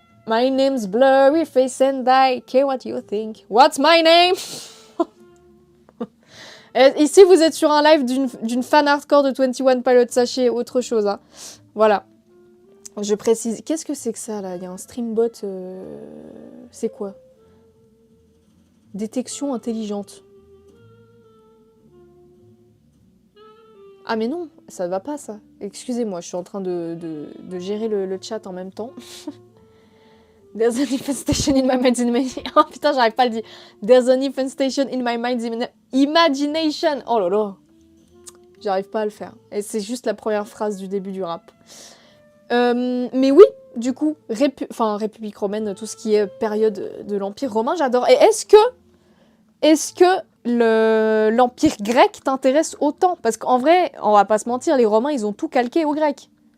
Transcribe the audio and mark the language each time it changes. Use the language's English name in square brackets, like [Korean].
[English] My name's Blurry Face and I care what you think. What's my name? [French] Et ici, vous êtes sur un live d'une fan hardcore de 21 Pilots, sachez autre chose. Hein. Voilà. Je précise. Qu'est-ce que c'est que ça, là? Il y a un streambot. C'est quoi? Détection intelligente. Ah mais non, ça va pas, ça. Excusez-moi, je suis en train de gérer le chat en même temps. [English] There's an infestation in my mind. [French] Oh putain, j'arrive pas à le dire. [English] There's an infestation in my mind's imagination. [French] Oh là là. J'arrive pas à le faire. Et c'est juste la première phrase du début du rap. Mais oui, du coup, République romaine, tout ce qui est période de l'Empire romain, j'adore. Et est-ce que l'Empire grec t'intéresse autant? Parce qu'en vrai, on va pas se mentir, les Romains, ils ont tout calqué aux Grecs.